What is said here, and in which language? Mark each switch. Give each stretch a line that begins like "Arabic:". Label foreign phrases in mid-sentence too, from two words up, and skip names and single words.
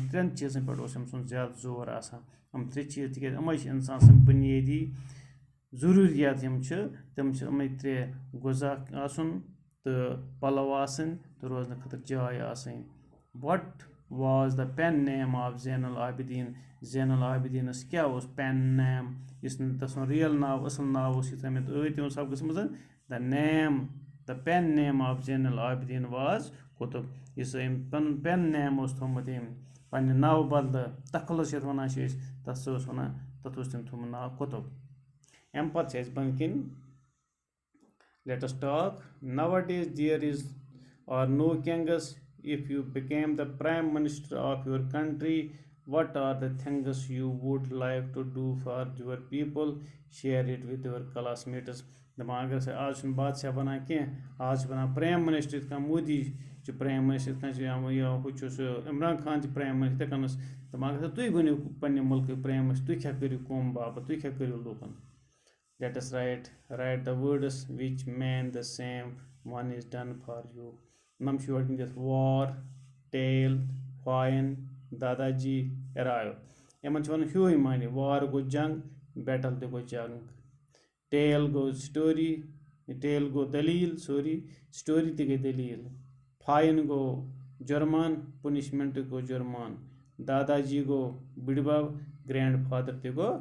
Kashmiri: 3 چیٖزن پٮ۪ٹھ اوس أمۍ سُنٛد زیادٕ زور آسان یِم 3 چیٖز تِکیازِ یِمے چھِ اِنسان سٕنٛدۍ بُنیٲدی ضروٗریات یِم چھِ تِم چھِ یِمے 3 غذا آسُن تہٕ پَلو آسٕنۍ تہٕ روزنہٕ خٲطرٕ جاے آسٕنۍ
English: what was the pen name of Zain-ul-Abidin
Kashmiri: زین العابدیٖنس کیاہ اوس
English: pen name
Kashmiri: یُس نہٕ تَس سُنٛد رِیل ناو اَصٕل ناو اوس یہِ تھٲومٕتۍ تِمن سبقس منٛز
English: the pen name of Zain-ul-Abidin was Qutb
Kashmiri: یُس أمۍ پَنُن
English: pen name
Kashmiri: اوس تھوٚومُت أمۍ پننہِ ناوٕ بدلہٕ تخلص یَتھ وَنان چھِ أسۍ تَتھ سُہ اوس وَنان تَتھ اوس تٔمۍ تھوٚومُت ناو قطب اَمہِ پَتہٕ چھِ اَسہِ بۄنہٕ کِنۍ
English: let us talk nowadays there is or no kings if you became the prime minister of your country what are the things you would like to do for your people share it with your classmates
Kashmiri: دَپان اگر سا آز چھُنہٕ بادشاہ بَنان کینٛہہ آز چھِ بَنان
English: prime minister
Kashmiri: یِتھ کٔنۍ مودی چھُ
English: prime minister
Kashmiri: یِتھ کٔنۍ چھُ ہُہ چھُ سُہ عمران خان چھُ
English: prime minister
Kashmiri: یِتھَے کٔنَس دَپان اگر سا تُہۍ بٔنِو پنٛنہِ مُلکٕکۍ
English: prime minister
Kashmiri: تُہۍ کیٛاہ کٔرِو قوم باپَتھ تُہۍ کیٛاہ کٔرِو لوٗکَن
English: let us write the words which mean the same one is done for you
Kashmiri: نَم چھُ یورٕ کِنۍ دِتھ
English: war tail fine
Kashmiri: داداجی arrive یِمن چھِ وَنان ہیوٗے معنی war گوٚو جنگ بیٹل تہِ گوٚو جنگ ٹیل گوٚو سٹوری ٹیل گوٚو دٔلیٖل سٹوری تہِ گٔے دٔلیٖل فاین گوٚو جُرمان پُنِشمٮ۪نٛٹ گوٚو جُرمان داداجی گوٚو بٕڈِبب
English: grand father
Kashmiri: تہِ گوٚو